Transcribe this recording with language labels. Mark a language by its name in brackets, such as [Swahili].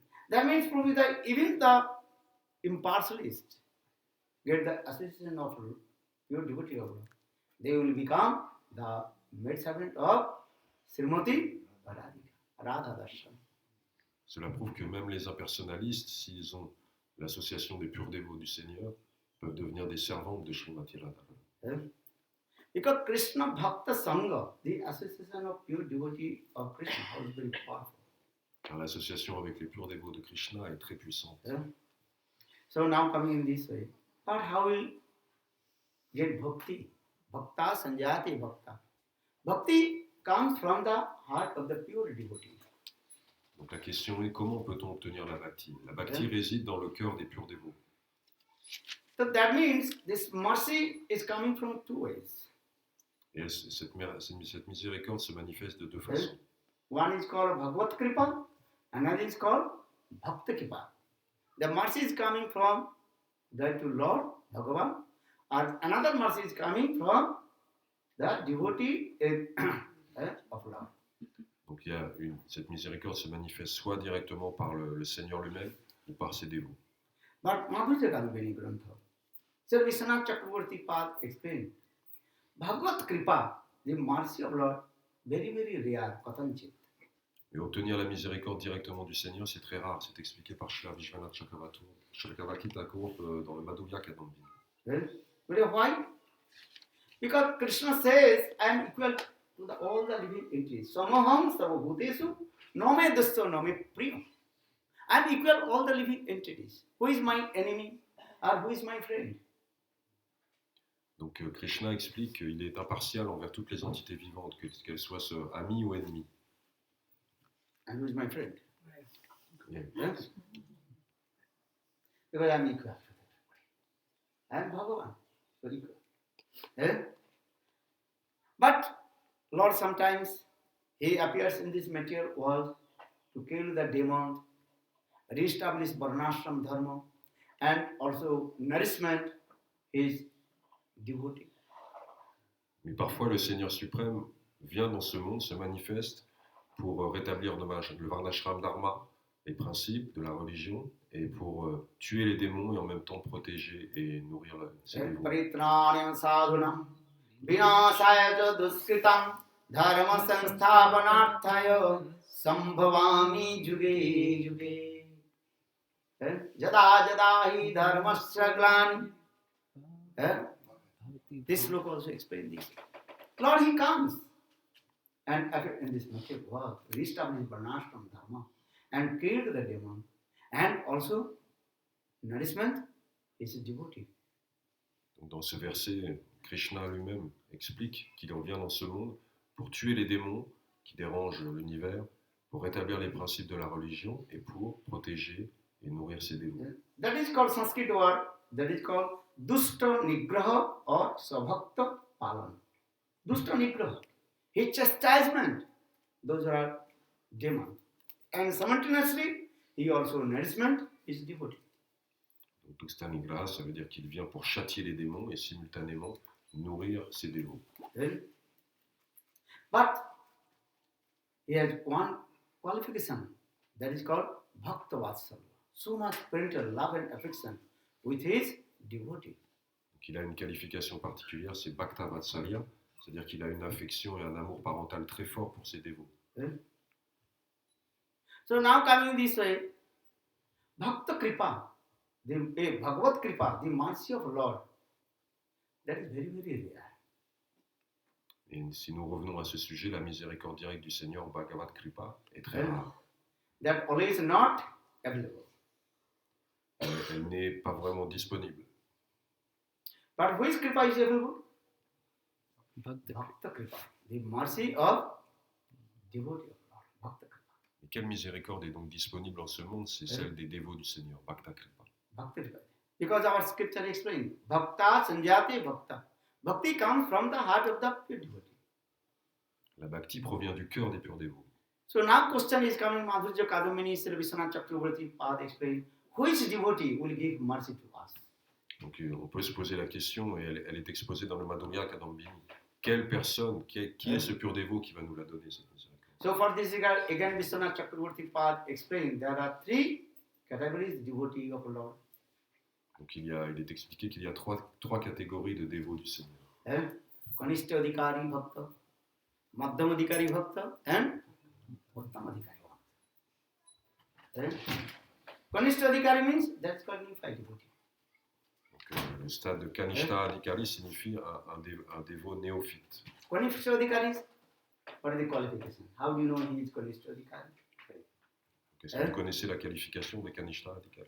[English] That means probably that even the impartialist get the association of pure devotee of Lord. They will become the maid servant of Srimati Radha Darshan. [French] Cela prouve que même les impersonnalistes, s'ils ont l'association des purs dévots du Seigneur, peuvent devenir des servantes de Srimati Radha. [English] Because Krishna Bhakta Sangha, the association of pure devotee of Krishna, is very powerful. [French] Car l'association avec les purs dévots de Krishna est très puissante. [English] So now coming in this way, but how will get bhakti? [Sanskrit] Bhakta sanjati bhakta. [English] Bhakti comes from the heart of the pure devotee. [French] Donc la question est comment peut-on obtenir la bhakti? La bhakti réside dans le cœur des purs dévots. [English] So that means this mercy is coming from two ways. [French] Et cette miséricorde se manifeste de deux façons. [English] One is called Bhagavad Kripa, another is called Bhakta Kripa. The mercy is coming from the to Lord Bhagavan, and another mercy is coming from the devotee of Lord. [French] Donc cette miséricorde se manifeste soit directement par le Seigneur lui-même ou par ses dévots. [English] But Madhurya Gandhini Grantha, Sir Vishwanath Chakravarti Pad explained, Bhagavad Kripa, the mercy of Lord, very, very rare, katanchit. [French] Et obtenir la miséricorde directement du Seigneur, c'est très rare. C'est expliqué par Srila Vishwanath Chakravarti Thakur dans le Madhurya Kadambini. [English] But why? Because Krishna says, I am equal to all the living entities. [Sanskrit] Samaham sarvabhutesu, no me dusto, no me priya. [English] I am equal to all the living entities. Who is my enemy or who is my friend? [French] Donc Krishna explique qu'il est impartial envers toutes les entités vivantes, qu'elles soient amies ou ennemies. [English] And who is my friend? Yeah. Yes? Because I am equal. I am Bhagavan. So equal. But Lord sometimes He appears in this material world to kill the demon, re-establish Varnashram Dharma, and also nourishment His devotee. [French] Mais parfois le Seigneur suprême vient dans ce monde, se manifeste pour rétablir le Varnashram Dharma, les principes de la religion, et pour tuer les démons et en même temps protéger et nourrir ses dévots. [Sanskrit] Paritranam sadhunam vinasaya ca duskritam dharma sansthapanarthaya sambhavami juge juge. Jada jada hi dharmasya glani. [English] This look also explains this. Lord, He comes and appears in this material world, reestablish Varnashram Dharma and killed the demon, and also nourishment is a devotee. [French] Donc dans ce verset, Krishna lui-même explique qu'il en vient dans ce monde pour tuer les démons qui dérangent l'univers, pour rétablir les principes de la religion et pour protéger et nourrir ses dévots. [English] That is called Sanskrit word, that is called Dusta Nigraha or Sabhakta Palan. Dusta Nigraha, his chastisement, those are demons. And simultaneously, he also nourishment is devotee. [French] Donc Tuxta Nigraha, ça veut dire qu'il vient pour châtier les démons et simultanément nourrir ses dévots. [English] But he has one qualification that is called Bhakta Vatsalya. So much parental love and affection with his devotee. [French] Donc il a une qualification particulière, c'est Bhakta Vatsalya, c'est-à-dire qu'il a une affection et un amour parental très fort pour ses dévots. [English] So now coming this way, Bhakta Kripa, the Bhagavad Kripa, the mercy of Lord, that is very, very rare. [French] Et si nous revenons à ce sujet, la miséricorde directe du Seigneur, Bhagavad Kripa, est très rare. [English] That always not available. [French] Elle n'est pas vraiment disponible. [English] But which Kripa is available? Bhakta. Bhakta Kripa, the mercy of devotee of Lord, Bhakta Kripa. [French] Et quelle miséricorde est donc disponible en ce monde? C'est celle des dévots du Seigneur, Bhakta Kripa. [English] Bhakta Kripa. Because our scripture explains, [Sanskrit] Bhakta Sanjate Bhakta. [English] Bhakti comes from the heart of the pure devotee. [French] La bhakti provient du cœur des purs dévots. [English] So now question is coming, Madhurya Kadamini, Sri Vishwanath Chakravarti Pad explain, which devotee will give mercy to us? [French] Donc on peut se poser la question, et elle est exposée dans le Madhurya Kadambini. Quelle personne, qui est ce pur dévot qui va nous la donner, cette miséricorde? [English] So for this regard, again Vishwanath Chakravarti Pad explain, there are three categories devotee of Lord. [French] Donc il est expliqué qu'il y a trois catégories de dévots du Seigneur. [English] Kanishta Adhikari Bhakta, Madhyam Adhikari Bhakta, and Uttam Adhikari Bhakta. Kanishta Adhikari means that's called unified devotee. [French] Donc le stade de Kanishta Adhikari signifie un dévot néophyte. [English] Kanishta Adhikari, what is the qualification? How do you know he is Kanishta Adhikari? [French] Est-ce que vous connaissez la qualification des Kanishta Adhikari?